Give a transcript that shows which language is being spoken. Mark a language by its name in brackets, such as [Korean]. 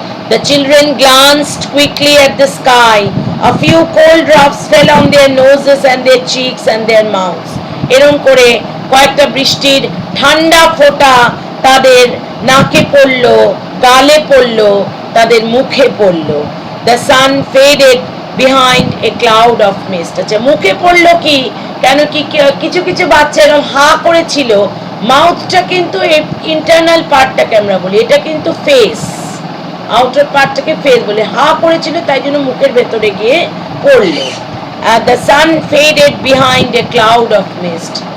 [English] The children glanced quickly at the sky. A few cold drops fell on their noses and their cheeks and their mouths. [Bangla] এরকম করে কয়েকটা বৃষ্টির ঠান্ডা ফোঁটা তাদের নাকে পড়লো, গালে পড়লো, তাদের মুখে পড়লো। [English] The sun faded behind a cloud of mist. [Bangla] আচ্ছা, মুখে পড়লো কি, কেন কি কিছু কিছু বাচ্চা এরকম হা করেছিল। মাউথটা কিন্তু ইন্টারনাল পার্টটাকে আমরা বলি, এটা কিন্তু ফেস, আউটার পার্টটাকে ফেস বলে। হা করেছিল তাই জন্য মুখের ভেতরে গিয়ে পড়লো। [English] The sun faded behind a cloud of mist.